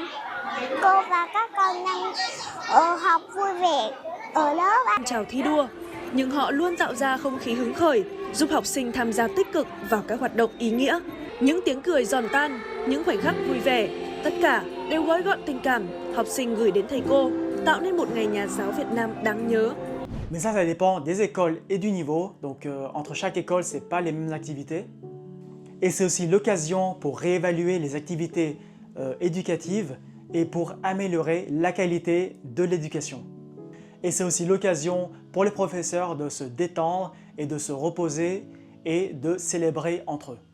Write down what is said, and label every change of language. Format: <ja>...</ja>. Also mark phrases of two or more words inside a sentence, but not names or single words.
<vi>Cô và các con đang học vui vẻ ở lớp. Chào thi đua, nhưng họ luôn tạo ra không khí hứng khởi, giúp học sinh tham gia tích cực vào các hoạt động ý nghĩa. Những tiếng cười giòn tan, những khoảnh khắc vui vẻ, tất cả đều gói gọn tình cảm học sinh gửi đến thầy cô, tạo nên một ngày nhà giáo Việt Nam đáng nhớ.</vi> <fr>Mais ça dépend des écoles et du niveau. Donc entre chaque école, ce n'est pas les mêmes activités. Et c'est aussi l'occasion pour réévaluer les activités éducatives et pour améliorer la qualité de l'éducation. Et c'est aussi l'occasion pour les professeurs de se détendre et de se reposer et de célébrer entre eux.</fr>